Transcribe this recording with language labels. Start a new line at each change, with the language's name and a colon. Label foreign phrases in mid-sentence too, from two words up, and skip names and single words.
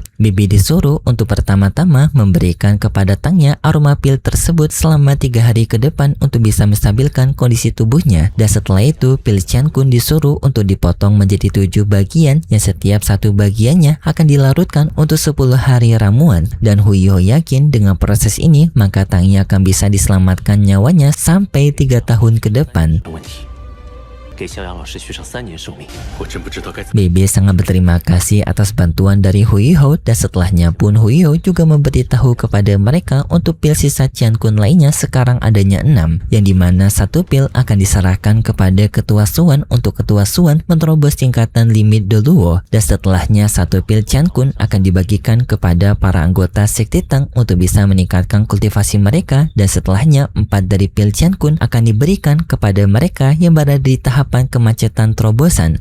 Indonesian: BB disuruh untuk pertama-tama memberikan kepada Tangya aroma pil tersebut selama 3 hari ke depan untuk bisa menstabilkan kondisi tubuhnya. Dan setelah itu pil Qiankun disuruh untuk dipotong menjadi 7 bagian, yang setiap satu bagiannya akan dilarutkan untuk 10 hari ramuan. Dan Huiho yakin dengan proses ini maka Tangya akan bisa diselamatkan nyawanya sampai 3 tahun ke depan.
Chinese: 问题，给逍遥老师续上3年寿命，我真不知道该怎么。
Indonesian: BB sangat berterima kasih atas bantuan dari Huiho, dan setelahnya pun Huiho juga memberitahu kepada mereka untuk pil sisa Qiankun lainnya sekarang adanya 6, yang dimana 1 pil akan diserahkan kepada Ketua Suan untuk Ketua Suan menerobos tingkatan limit Deluo, dan setelahnya 1 pil Qiankun akan dibagikan kepada para anggota Sekte Tang untuk bisa meningkatkan kultivasi mereka, dan setelahnya 4 dari pil Qiankun akan diberikan kepada mereka yang berada di tahap kemacetan terobosan.